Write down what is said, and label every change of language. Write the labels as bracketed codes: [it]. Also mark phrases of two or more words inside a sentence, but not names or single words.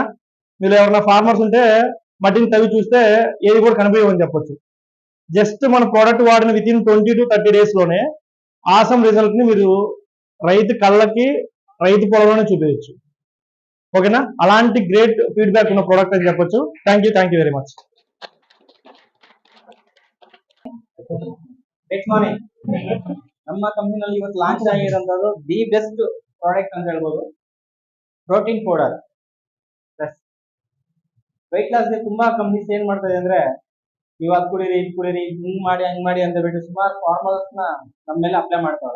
[te] మీరు ఎవరన్నా ఫార్మర్స్ ఉంటే మట్టిని తవ్వి చూస్తే ఏది కూడా కనిపించమని చెప్పొచ్చు. జస్ట్ మన ప్రోడక్ట్ వాడిన వితిన్ [en] 20 to 30 days [te] లోనే [en] awesome result [te] ని మీరు రైతు కళ్ళకి రైతు పొలంలోనే చూపించచ్చు. ఓకేనా? అలాంటి [en] great feedback [te] ఉన్న ప్రోడక్ట్ అని చెప్పొచ్చు. [en] thank you very much. next morning [kn] ನಮ್ಮ ಕಂಪನಿನಲ್ಲಿ ಇವತ್ತು ಲಾಂಚ್ ಆಗಿರೋದು [en] the best product [kn] ಅಂತ ಹೇಳ್ಬೋದು. [en] protein powder plus weight loss [kn] ತುಂಬಾ ಕಂಪ್ನೀಸ್ ಏನ್ ಮಾಡ್ತಾ ಇದೆ ಅಂದ್ರೆ ನೀವು ಅದು ಕುಡೀರಿ ಇದು ಕುಡೀರಿ ಹಿಂಗ್ ಮಾಡಿ ಅಂತ ಬಿಟ್ಟು ಸುಮಾರು ಫಾರ್ಮರ್ಸ್ ನ ನಮ್ಮ ಮೇಲೆ ಅಪ್ಲೈ ಮಾಡ್ತಾವ್ರೆ.